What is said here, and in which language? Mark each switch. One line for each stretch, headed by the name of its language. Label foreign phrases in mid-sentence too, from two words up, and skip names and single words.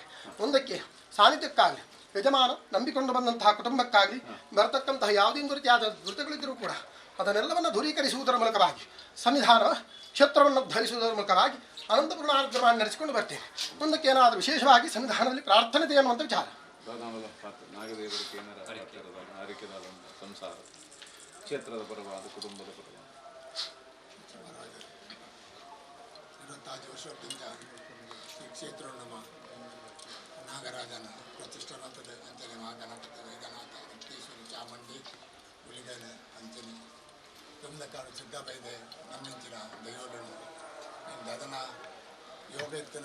Kannada: ಮುಂದಕ್ಕೆ ಸಾನ್ನಿಧ್ಯಕ್ಕಾಗಲಿ ಯಜಮಾನ ನಂಬಿಕೊಂಡು ಬಂದಂತಹ ಕುಟುಂಬಕ್ಕಾಗಲಿ ಬರತಕ್ಕಂತಹ ಯಾವುದೊಂದು ರೀತಿಯಾದ ದುರಿತಗಳಿದ್ದರೂ ಕೂಡ ಅದನ್ನೆಲ್ಲವನ್ನು ದೂರೀಕರಿಸುವುದರ ಮೂಲಕವಾಗಿ ಸನ್ನಿಧಾನ ಕ್ಷೇತ್ರವನ್ನು ಧರಿಸುವುದರ ಮೂಲಕವಾಗಿ ಅನಂತಪೂರ್ಣ ಆರ್ದ್ರವಾಗಿ ನಡೆಸಿಕೊಂಡು ಬರ್ತೇನೆ. ಮುಂದಕ್ಕೆ ಏನಾದರೂ ವಿಶೇಷವಾಗಿ ಸನ್ನಿಧಾನದಲ್ಲಿ ಪ್ರಾರ್ಥನೆ ಅನ್ನುವಂಥ ವಿಚಾರ ಸಂಸಾರ ಕ್ಷೇತ್ರದ ಪರವಾದ ಕುಟುಂಬದ ಪರವಾದ 25 ವರ್ಷದಿಂದ ಈ ಕ್ಷೇತ್ರವು ನಮ್ಮ ನಾಗರಾಜನ ಪ್ರತಿಷ್ಠಾನದ ಅಂಚನೆ ಮಹಾಗಣಪತಿ ವೈದ್ಯನಾಥ ರಕ್ತೇಶ್ವರಿ ಚಾಮುಂಡಿ ಹುಲಿಗನ ಅಂಚನೆ ತುಮ್ದಕಾಡು ಸಿದ್ದಬೈದೆ ನಮ್ಮಿಂಚಿನ ದೈವಗಳು ಅದನ್ನ ಯೋಗ ಇರ್ತದೆ.